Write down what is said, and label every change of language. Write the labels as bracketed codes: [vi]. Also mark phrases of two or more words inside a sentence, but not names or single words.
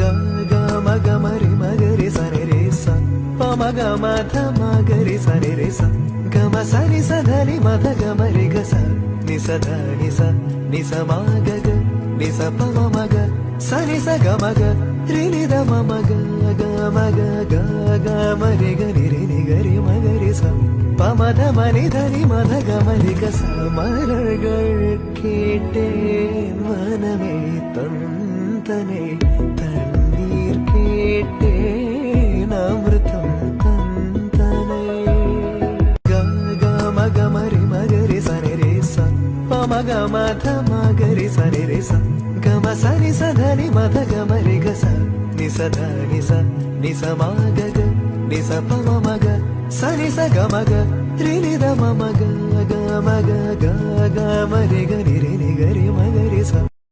[kn] ಗ ಮ ಗ ಮ ರಿ ಮ ಗ ರಿ ಸ ನಿ ರಿ ಸ ಪ ಮ ಗ ಮ ಧ ಮ ಗ ರಿ ಸ ನಿ ರಿ ಸ ಗ ಮ ಸ ನಿ ಸ ಧ ನಿ ಮ ಧ ಗ ಮ ರಿ ಗ ಸ ನಿ ಸ ಧ ನಿ ಸ ಮ ಗ ಗ ನಿ ಸ ಪ ಮ ಮ ಗ ಸ ನಿ ಸ ಗ ಮ ಗ ರಿ ನಿ ದ ಮ ಮ ಗ ಗ ಮ ಗ ಗ ಗ ಮ ರಿ ಗ ನಿ ರಿ ನಿ ಗ ರಿ ಮ ಗ ரி [ta] ச ப ம த ம நி த நி ம த க ம ரி க ச மலர்கள் கேட்டேன் மனமே தந்தனை தண்ணீர் கேட்டேன் அமிர்தம் தந்தனை க க ம க ம ரி ம க ரி ச நி ரி ச ப ம க ம த ம க ரி ச நி ரி ச க ம ச நி ச த நி ம த க ம ரி க ச [kn] ನಿ ಸ ಧ ನಿ ಸ ಮ ಗ ಗ ನಿ ಸ ಪ ಮ ಮ ಗ ಸ ನಿ ಸ ಗ ಮ ಗ ರಿ ನಿ ದ ಮ ಮ ಗ ಗ ಮ ಗ ಗ ಗ ಮ ರಿ ಗ ನಿ ರಿ ನಿ ಗ ರಿ ಮ ಗ ರಿ ಸ